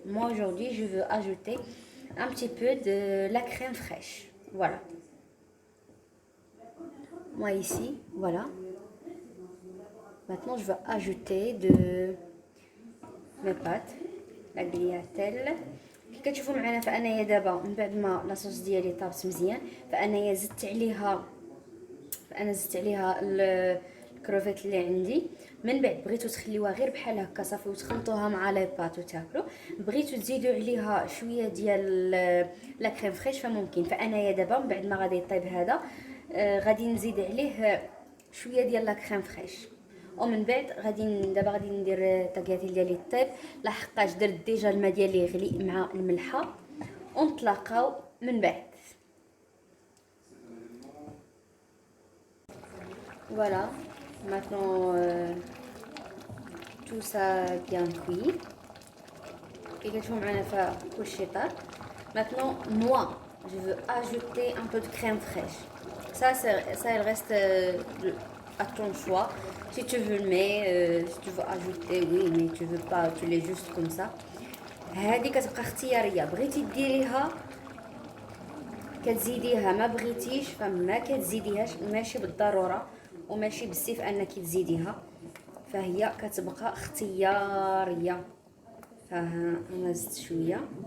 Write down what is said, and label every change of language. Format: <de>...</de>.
<fr>Moi, aujourd'hui, je veux ajouter un petit peu de la crème fraîche. Voilà. Moi, ici, voilà. Maintenant, je veux ajouter mes pâtes, la tagliatelle.</fr> <ar>كي كتشوفوا معنا فانايا دابا من بعد ما لاصوص ديالي طابت مزيان، فانايا زدت عليها الكروفيت اللي عندي. من بعد بغيتو تخليوها غير بحال هكا صافي وتخلطوها مع لي بات وتاكلوا. بغيتو تزيدوا عليها شويه ديال لا كريم فريش فممكن. فانايا دابا من بعد ما غادي يطيب هذا غادي نزيد عليه شويه ديال لا كريم فريش. ومن بعد دابا غادي ندير الطاكياتيل ديالي الطيب لحقاش درت ديجا الماء ديالي يغلي مع الملحه، ونتلاقاو من بعد.</ar> <fr>Voilà, maintenant tout ça bien cuit. Et que tu vois, coucher tard. Maintenant, moi, je veux ajouter un peu de crème fraîche. Ça il reste à ton choix. Si tu veux le mettre, si tu veux ajouter, oui, mais tu veux pas, tu l'es juste comme ça.</fr> <ar>هذه كتبقى اختياريه، بغيتي ديريها كتزيديها، ما بغيتيش فما كتزيديهاش، ماشي بالضروره وماشي بالسيف انك تزيديها، فهي كتبقى اختياريه. ها انا زدت شويه.</ar>